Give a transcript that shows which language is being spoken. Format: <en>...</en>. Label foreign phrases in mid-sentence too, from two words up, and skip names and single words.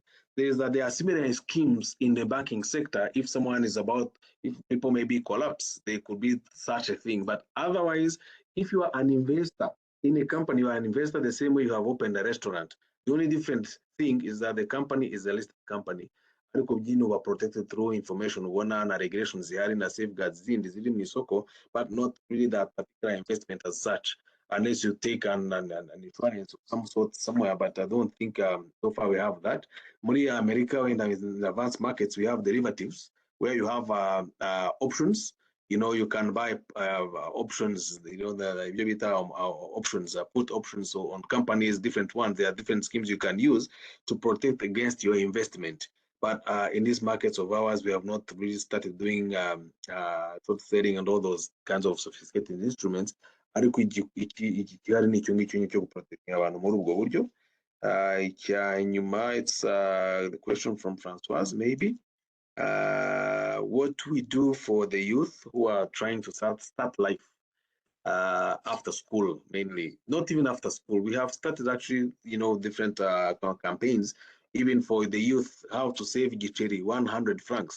<en>There are similar schemes in the banking sector. If someone is if people may be collapse, there could be such a thing. But otherwise, if you are an investor in a company, you are an investor the same way you have opened a restaurant. The only different thing is that the company is a listed company.</en> <rw>Ariko byino</rw> <en>were protected through information,</en> <rw>ubona na regulations zihari na safeguards zindi ziri mu isoko,</rw> <en>but not really that particular investment as such, unless you take an insurance of some sort somewhere. But I don't think so far we have that. Muri America, in the advanced markets, we have derivatives where you have options. You know, you can buy options, you know, the options, put options on companies, different ones. There are different schemes you can use to protect against your investment. But in these markets of ours, we have not really started doing short selling and all those kinds of sophisticated instruments.</en> <rw>Ariko igihari ni icyo ngicyo cyo guprotekinga abantu muri ubwo buryo. Icya nyuma,</rw> <en>it's the question from Françoise, maybe. What we do for the youth who are trying to start life. after school, mainly. Not even after school. We have started actually, different campaigns, even for the youth, how to save Gicheri, 100 francs.</en>